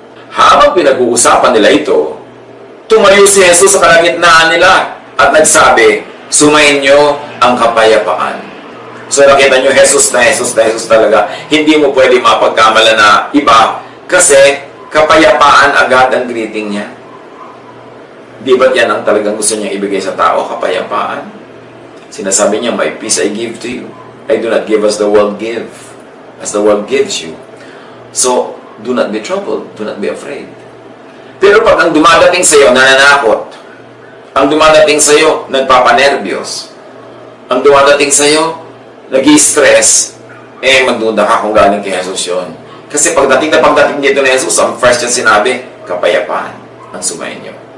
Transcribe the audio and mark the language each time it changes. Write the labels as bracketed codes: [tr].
[tl] Habang pinag-uusapan nila ito, tumayo si Jesus sa kalagitnaan nila at nagsabi, sumainyo ang kapayapaan. So nakita nyo, Jesus na Jesus talaga. Hindi mo pwede mapagkamala na iba kasi kapayapaan agad ang greeting niya. Di ba't yan ang talagang gusto niya ibigay sa tao, kapayapaan? Sinasabi niya, [en] my peace I give to you. I do not give as the world as the world gives you. So, do not be troubled. Do not be afraid. [tl] Pero pag ang dumadating sa iyo, nananakot, ang dumadating sa iyo, nagpapanervyos, ang dumadating sa iyo, nag-i-stress, magduda ka kung galing kay Jesus yun. Kasi pagdating dito ni Jesus, ang first yung sinabi, kapayapaan ang sumayin niyo.